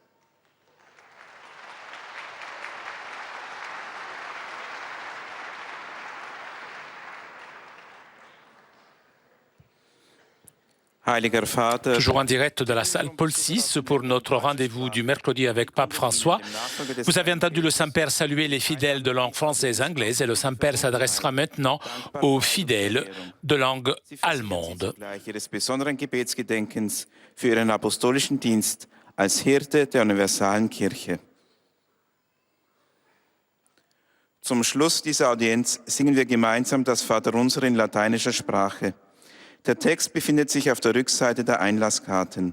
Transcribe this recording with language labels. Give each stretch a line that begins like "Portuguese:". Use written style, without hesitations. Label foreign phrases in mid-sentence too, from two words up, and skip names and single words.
German: Heiliger Vater,
French: Toujours en direct de la salle Paul VI pour notre rendez-vous du mercredi avec Pape François. Vous avez entendu le Saint-Père saluer les fidèles de langue française et anglaise, et le Saint-Père s'adressera maintenant aux fidèles de langue allemande.
German: ihres besonderen Gebetsgedenkens für ihren apostolischen Dienst als Hirte der universalen Kirche. Zum Schluss dieser Audienz singen wir gemeinsam das Vaterunser in lateinischer Sprache. Der Text befindet sich auf der Rückseite der Einlasskarten.